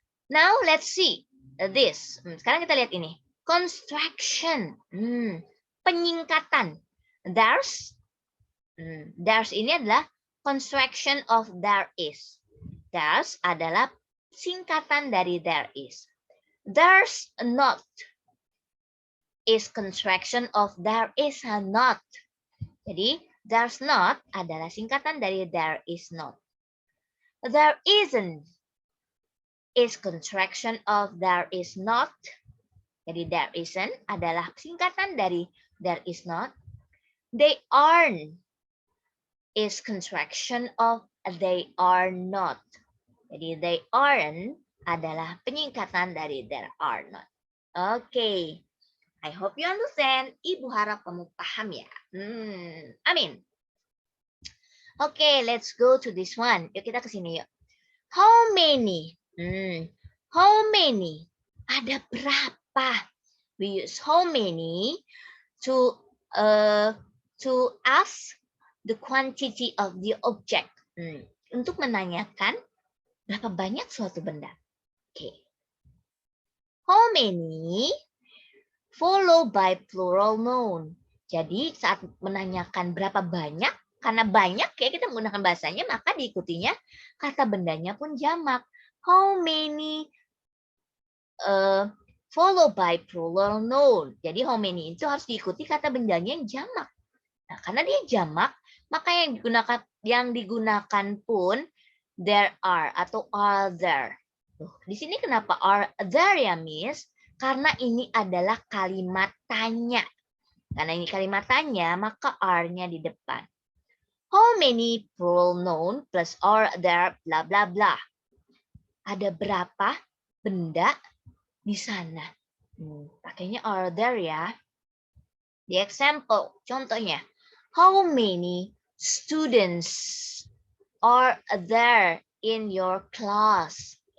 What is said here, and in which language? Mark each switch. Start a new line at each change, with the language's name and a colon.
English: Now let's see this.
Indonesian: Sekarang kita lihat ini.
English: Construction. Penyingkatan. There's
Indonesian: ini adalah
English: construction of there is.
Indonesian: There's adalah singkatan dari there is.
English: There's not is contraction of there is not.
Indonesian: Jadi, there's not adalah singkatan dari there is not.
English: There isn't is contraction of there is not.
Indonesian: Jadi, there isn't adalah singkatan dari there is not.
English: They aren't is contraction of they are not.
Indonesian: Jadi, they aren't adalah penyingkatan dari there are not.
English: Oke. I hope you understand.
Indonesian: Ibu harap kamu paham ya. Amin.
English: Oke, let's go to this one.
Indonesian: Yuk kita ke sini yuk.
English: How many? How many?
Indonesian: Ada berapa?
English: We use how many to ask the quantity of the object.
Indonesian: Untuk menanyakan berapa banyak suatu benda. Oke.
English: How many followed by plural noun.
Indonesian: Jadi saat menanyakan berapa banyak, karena banyak ya kita menggunakan bahasanya, maka diikutinya kata bendanya pun jamak.
English: How many followed by plural noun.
Indonesian: Jadi how many itu harus diikuti kata bendanya yang jamak. Nah, karena dia jamak, maka yang digunakan pun there are atau are there. Tuh, di sini kenapa are there ya, Miss? Karena ini adalah kalimat tanya. Karena ini kalimat tanya, maka are-nya di depan.
English: How many plural noun plus are there bla bla bla.
Indonesian: Ada berapa benda di sana? Pakainya are there ya.
English: The example,
Indonesian: contohnya.
English: How many students are there in your class?